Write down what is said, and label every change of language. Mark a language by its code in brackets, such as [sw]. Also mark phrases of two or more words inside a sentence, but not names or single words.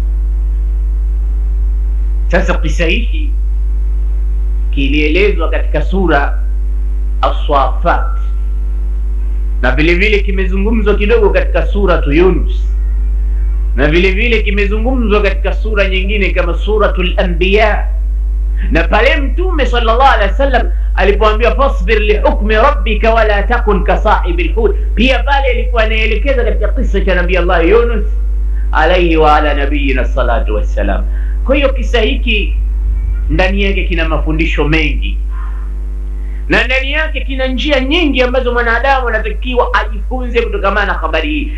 [sw] Sasa kisa hiki kilielezwa katika sura As-Saffat, na vile vile kimezungumzwa kidogo katika suratu Yunus, na vile vile kimezungumzwa katika sura nyingine kama suratul Anbiya. Na pale Mtume [ar] صلى الله عليه وسلم alipoambiwa فاصبر لحكم ربك ولا تكن كصاحب الحوت, [sw] pia pale alikuwa anaelekeza katika kisa cha Nabii Allah Yunus [ar] عليه وعلى نبينا الصلاة والسلام. [sw] Kwa hiyo kisa hiki ndani yake kina mafundisho mengi, na ndani yake kina njia nyingi ambazo mwanadamu anatakiwa ajifunze kutokana na habari hii.